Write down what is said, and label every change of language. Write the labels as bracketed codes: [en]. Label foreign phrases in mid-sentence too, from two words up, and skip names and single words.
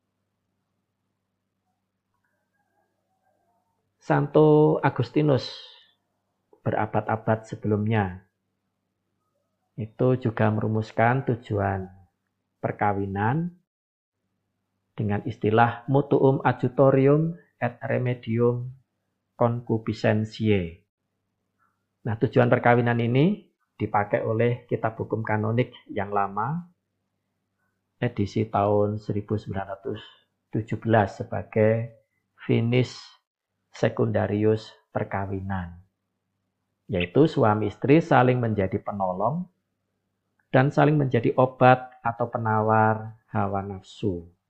[id] Santo Agustinus berabad-abad sebelumnya itu juga merumuskan tujuan perkawinan dengan istilah [la] mutuum adjutorium et remedium concupiscentiae. [id] Nah, tujuan perkawinan ini dipakai oleh kitab hukum kanonik yang lama, edisi tahun 1917 sebagai [la] finis secundarius [id] perkawinan. Yaitu suami istri saling menjadi penolong dan saling menjadi obat atau penawar hawa nafsu.